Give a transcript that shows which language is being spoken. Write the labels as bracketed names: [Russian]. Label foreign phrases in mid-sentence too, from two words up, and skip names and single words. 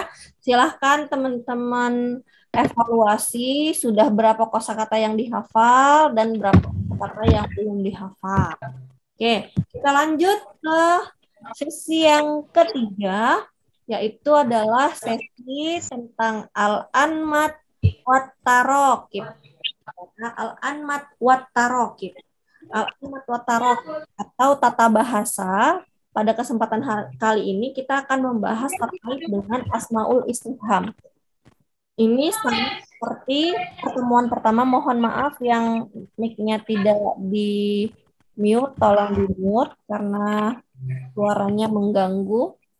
[Indonesian] Silahkan teman-teman evaluasi sudah berapa kosakata yang dihafal dan berapa kosakata yang belum dihafal. Oke, kita lanjut ke sesi yang ketiga, yaitu adalah sesi tentang [Arabic] الأنماط والتراكيب. الأنماط والتراكيب. الأنماط والتراكيب [Indonesian] atau tata bahasa. Pada kesempatan kali ini kita akan membahas terkait dengan [Arabic] أسماء الاستفهام. [Indonesian] Ini sama seperti pertemuan pertama, mohon maaf yang mic-nya tidak di mute, tolong di mute karena suaranya mengganggu.